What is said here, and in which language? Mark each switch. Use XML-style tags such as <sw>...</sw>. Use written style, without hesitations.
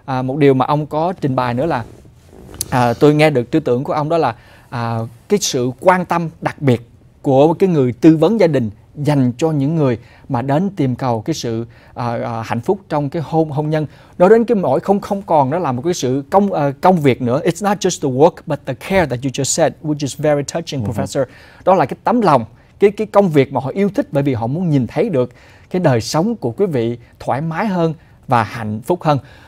<vi>Một điều mà ông có trình bày nữa là tôi nghe được tư tưởng của ông đó là cái sự quan tâm đặc biệt của cái người tư vấn gia đình dành cho những người mà đến tìm cầu cái sự hạnh phúc trong cái hôn nhân. Nói đến cái mỗi không còn nó là một cái sự công việc nữa.</vi> <en>It's not just the work but the care that you just said, which is very touching, Professor.</en> <vi>Đó là cái tấm lòng, cái công việc mà họ yêu thích, bởi vì họ muốn nhìn thấy được cái đời sống của quý vị thoải mái hơn và hạnh phúc hơn.</vi>